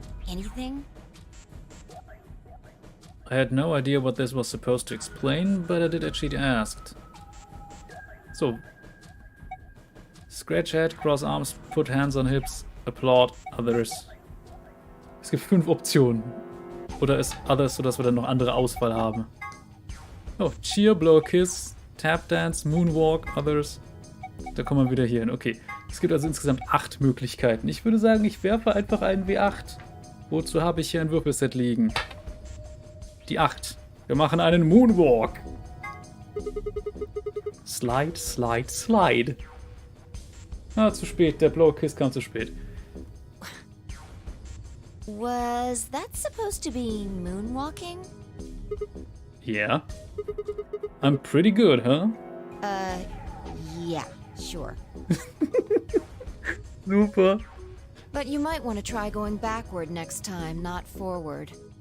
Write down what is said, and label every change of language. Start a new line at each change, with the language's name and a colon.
English: Anything? I had no idea what this was supposed to explain, but I did as she'd asked. So, scratch head, cross arms, put hands on hips, applaud others.
German: Es gibt 5 Optionen. Oder ist others, sodass wir dann noch andere Auswahl haben.
English: Oh, cheer, blow a kiss, tap dance, moonwalk, others.
German: Da kommen wir wieder hier hin. Okay, es gibt also insgesamt 8 Möglichkeiten. Ich würde sagen, ich werfe einfach einen W8. Wozu habe ich hier ein Würfelset liegen? Die 8. Wir machen einen Moonwalk.
English: Slide, slide, slide. Ah,
German: zu spät. Der blaue Kiss kam zu spät.
English: Was that supposed to be moonwalking? Yeah. I'm pretty good, huh? Yeah, sure. Super. But you might want to try going backward next time, not forward.